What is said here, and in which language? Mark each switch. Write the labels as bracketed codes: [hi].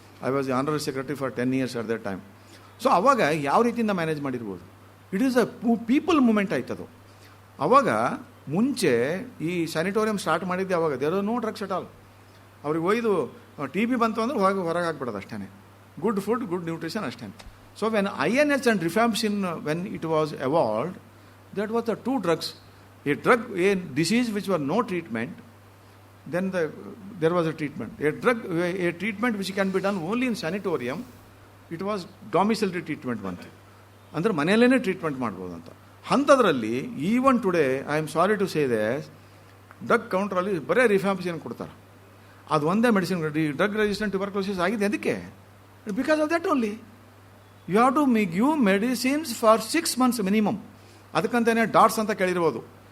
[en] I was the honorary secretary for 10 years at that time. So [kn] ಅವಾಗ ಯಾವ ರೀತಿಯಿಂದ manage ಮಾಡಿರ್ಬೋದು? [en] it is a people movement [kn] ಆಯ್ತದು. ಅವಾಗ ಮುಂಚೆ ಈ ಸ್ಯಾನಿಟೋರಿಯಂ ಸ್ಟಾರ್ಟ್ ಮಾಡಿದ್ದೆ ಅವಾಗ [en] There are no drugs at all. [kn] ಅವ್ರಿಗೆ ಒಯ್ದು TB ಬಂತು ಅಂದ್ರೆ ಹೊರಗೆ ಹಾಕ್ಬಿಡೋದು ಅಷ್ಟೇ. [en] Good food, good nutrition ಅಷ್ಟೇ. So when INH and rifampicin, when it was evolved, that was the 2 drugs. A disease which was no treatment, then there was a treatment. A treatment which can be done only in sanatorium, it was domiciliary treatment ಬಂತು. [kn] ಅಂದರೆ ಮನೆಯಲ್ಲೇ treatment ಮಾಡ್ಬೋದು ಅಂತ. [en] ಅಂಥದ್ರಲ್ಲಿ even today I am sorry to say this, drug [kn] ಕೌಂಟ್ರಲ್ಲಿ ಬರೀ rifampicin ಕೊಡ್ತಾರೆ. ಅದು ಒಂದೇ ಮೆಡಿಸಿನ್. [en] drug resistant tuberculosis [kn] ಆಗಿದೆ ಅದಕ್ಕೆ, [en] Because of that only. You have to give medicines for 6 months minimum. [kn] ಅದಕ್ಕಂತಲೇ dots ಅಂತ ಕೇಳಿರ್ಬೋದು.